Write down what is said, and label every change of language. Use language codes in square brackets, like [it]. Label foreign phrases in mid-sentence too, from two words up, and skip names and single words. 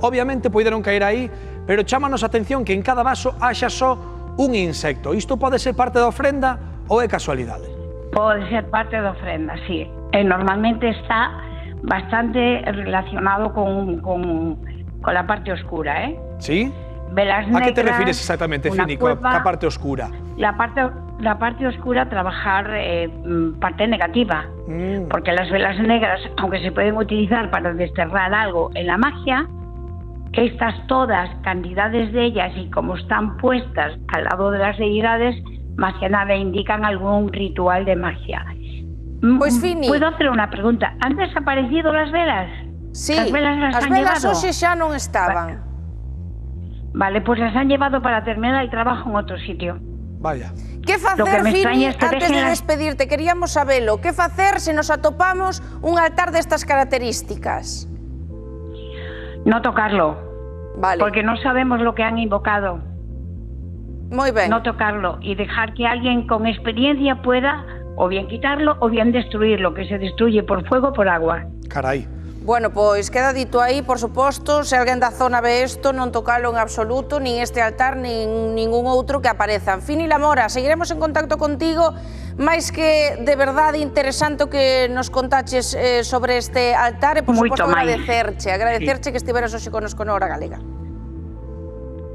[gl] Obviamente poideron caer aí, pero chámanos a atención que en cada vaso haxa só un insecto. Isto pode ser parte da ofrenda ou é casualidade? Pode ser parte da ofrenda, sí. E normalmente está bastante relacionado [es] con la parte oscura, [gl] Sí? Velas negras, a que te refires exactamente, Fini, coa parte oscura? [es] La parte oscura, trabajar parte negativa, porque las velas negras, aunque se pueden utilizar para desterrar algo en la magia, estas todas, cantidades de ellas, y como están puestas al lado de las deidades, más que nada indican algún ritual de magia. Pues Fini, ¿puedo hacer una pregunta? ¿Han desaparecido las velas? Sí, las velas [gl] as velas hoxe xa non estaban. [es] Vale, pues las han llevado para terminar el trabajo en otro sitio. Vaya. [gl] Que facer, Fini, antes de despedirte, queríamos sabelo, que facer se nos atopamos un altar destas características? [es] No tocarlo, vale, porque no sabemos lo que han invocado. [gl] Moi ben. [es] No tocarlo y dejar que alguien con experiencia pueda o bien quitarlo o bien destruirlo, que se destruye por fuego o por agua. [gl] Carai. Bueno, pois queda dito aí, por suposto, se alguén da zona ve isto, non tocalo en absoluto, nin este altar, nin ningún outro que aparezan. Fini Lamora, seguiremos en contacto contigo, máis que de verdade interesante o que nos contaches sobre este altar e, por suposto, agradecerche que estiveras hoxe conosco na Hora Galega.